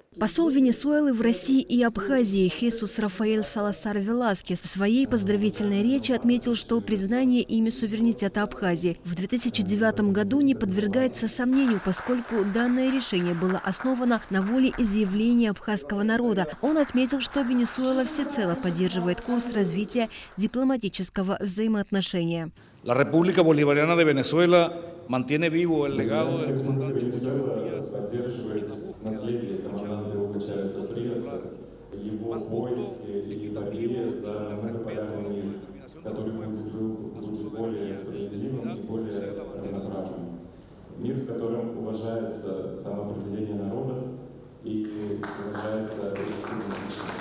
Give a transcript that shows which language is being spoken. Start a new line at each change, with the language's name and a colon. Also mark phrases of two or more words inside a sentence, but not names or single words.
Russian: Посол Венесуэлы в России и Абхазии Хесус Рафаэль Саласар Веласкес в своей поздравительной речи отметил, что признание ими суверенитета Абхазии в 2009 году не подвергается сомнению, поскольку данное решение было основано на волеизъявлении абхазского народа. Он отметил, что Венесуэла всецело поддерживает курс развития дипломатического взаимоотношения.
Spanish: La República Bolivariana de Venezuela mantiene vivo el legado del comandante
Russian: наследие команданта Hugo Чавеса Фриаса, его войск и борьбе за многополярный мир, который будет более справедливым и более равноправным. Мир, в котором уважается самоопределение народов и уважается республиканность.